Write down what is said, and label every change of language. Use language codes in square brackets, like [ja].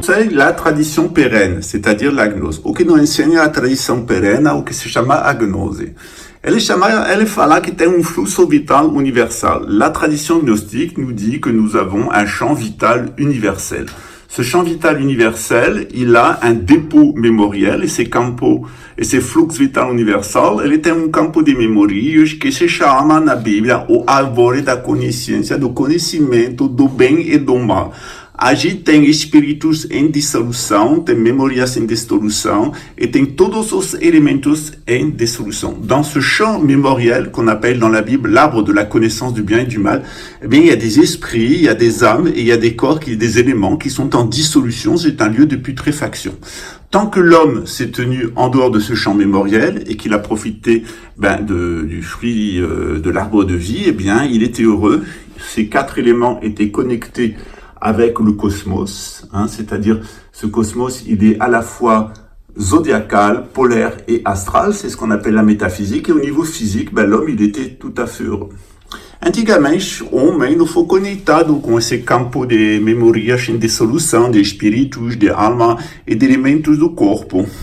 [pt] La tradição perene, [fr] c'est-à-dire la gnose. [pt] O que nos ensina a tradição perene, o que se chama a gnose. Ele fala que tem fluxo vital universal. [fr] La tradition gnostique nous dit que nous avons un champ vital universel. Ce champ vital universel, il a un dépôt mémoriel, [pt] esse fluxo vital universal, ele tem campo de memórias que se chama na Bíblia o árvore da consciência, do conhecimento do bem e do mal. Aí tem espíritos em dissolução, tem memórias em dissolução et tem todos os elementos em dissolução. [fr] Dans ce champ mémoriel qu'on appelle dans la Bible l'arbre de la connaissance du bien et du mal, eh bien, il y a des esprits, il y a des âmes et il y a des corps, des éléments qui sont en dissolution. C'est un lieu de putréfaction. Tant que l'homme s'est tenu en dehors de ce champ mémoriel et qu'il a profité du fruit de l'arbre de vie, eh bien, il était heureux. Ces quatre éléments étaient connectés avec le cosmos, c'est-à-dire ce cosmos, il est à la fois zodiacal, polaire et astral, c'est ce qu'on appelle la métaphysique, et au niveau physique, l'homme, il était tout à fait heureux. [pt] Antigamente, o homem não foi conectado com esse campo de memórias em dissolução, de espíritos, de alma e de elementos do corpo.